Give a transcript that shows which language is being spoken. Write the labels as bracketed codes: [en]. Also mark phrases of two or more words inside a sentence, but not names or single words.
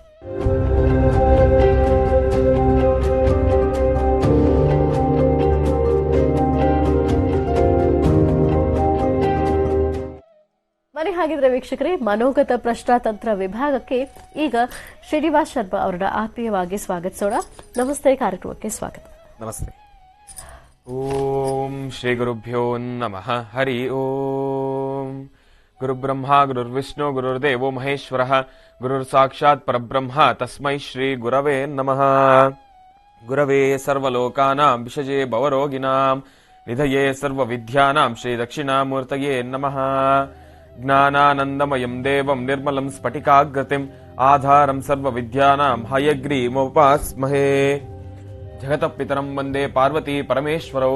[kn] ಮನೆ ಹಾಗಿದ್ರೆ ವೀಕ್ಷಕರೇ, ಮನೋಗತ ಪ್ರಶ್ನಾತಂತ್ರ ವಿಭಾಗಕ್ಕೆ ಈಗ ಶ್ರೀನಿವಾಸ್ ಶರ್ಮಾ ಅವರನ್ನ ಆತ್ಮೀಯವಾಗಿ ಸ್ವಾಗತಿಸೋಣ. ನಮಸ್ತೆ, ಕಾರ್ಯಕ್ರಮಕ್ಕೆ ಸ್ವಾಗತ. ನಮಸ್ತೆ. [sa] ಓಂ ಶ್ರೀ ಗುರುಭ್ಯೋ ನಮಃ. ಹರಿ ಓಂ. ಗುರುಬ್ರಹ್ಮ ಗುರುರ್ವಿಷ್ಣು ಗುರುರ್ದೇವೋ ಮಹೇಶ್ವರ ಗುರುರ್ ಸಾಕ್ಷಾತ್ ಪರಬ್ರಹ್ಮ ತಸ್ಮೈ ಶ್ರೀ ಗುರವೇ ನಮಃ. ಗುರವೇ ಸರ್ವಲೋಕಾನಾಂ ವಿಷಜೇ ಭವರೋಗಿಣಾಂ ನಿಧಯೇ ಸರ್ವವಿದ್ಯಾನಾಂ ಶ್ರೀ ದಕ್ಷಿಣಾಮೂರ್ತಯೇ ನಮಃ. ಜ್ಞಾನಾನಂದಮಯಂ ದೇವಂ ನಿರ್ಮಲಂ ಸ್ಫಟಿಕಾಗ್ರತಿಂ ಆಧಾರಂ ಸರ್ವವಿದ್ಯಾನಾಂ ಹಯಗ್ರೀಮೋಪಾಸ್ಮಹೇ. ಜಗತಪಿತರಂ ವಂದೇ ಪಾರ್ವತಿ ಪರಮೇಶ್ವರೌ.